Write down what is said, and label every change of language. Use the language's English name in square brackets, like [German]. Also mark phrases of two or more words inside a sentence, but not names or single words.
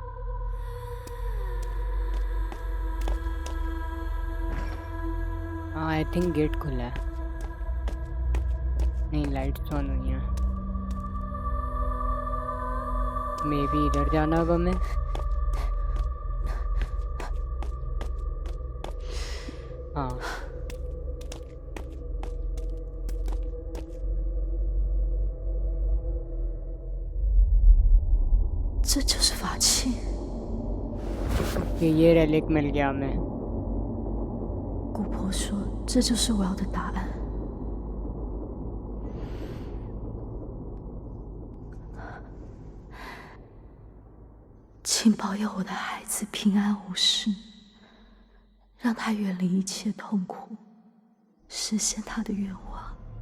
[Hindi] हाँ, [English] I think gate [Hindi] खुला है. नहीं, [English] lights on [Hindi] हुई हैं. [English] maybe [Hindi] इधर जाना अब हमें. हाँ. [Chinese] 这就是法器。 [Hindi] कि ये रेलिक मिल गया हमें. [Chinese] 姑婆说这就是我要的答案。请保佑我的孩子平安无事，让他远离一切痛苦，实现他的愿望。